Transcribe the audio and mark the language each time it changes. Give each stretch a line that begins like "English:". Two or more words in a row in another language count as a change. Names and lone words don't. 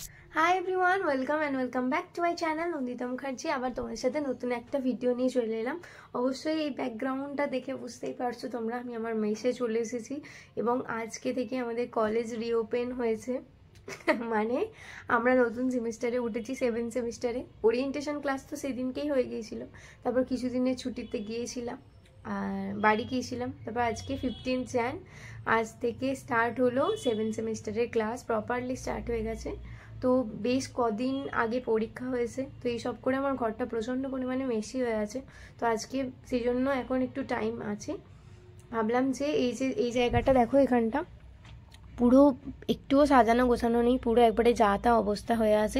English: Hi everyone welcome and welcome back to my channel
Bangla: নন্দিতা মুখার্জি আবার তোমাদের সাথে নতুন এক ভিডিও নিয়ে চলে এলাম। অবশ্য এই ব্যাকগ্রাউন্ডটা দেখে বুঝতেই পারছ তোমরা আমি আমার মেসে চলে এসেছি এবং আজকে থেকে আমাদের
English: college reopen
Bangla: হয়েছে মানে আমরা নতুন সেমিস্টারে উঠেছি 7 সেমিস্টারে।
English: orientation class
Bangla: তো সেদিনকেই হয়ে গিয়েছিল, তারপর কিছুদিনের ছুটিতে গিয়েছিলাম আর বাড়ি গিয়েছিলাম। তারপর আজকে 15 জান আজ থেকে স্টার্ট হলো 7 সেমিস্টারের ক্লাস,
English: প্রপারলি স্টার্ট
Bangla: হয়ে গেছে। তো বেশ কদিন আগে পরীক্ষা হয়েছে, তো এই সব করে আমার ঘরটা প্রচণ্ড পরিমাণে মেশি হয়ে আছে। তো আজকে সেই জন্য এখন একটু টাইম আছে, ভাবলাম যে এই জায়গাটা দেখো, এখানটা পুরো একটুও সাজানো গোছানো নেই, পুরো একবারে যা তা অবস্থা হয়ে আছে।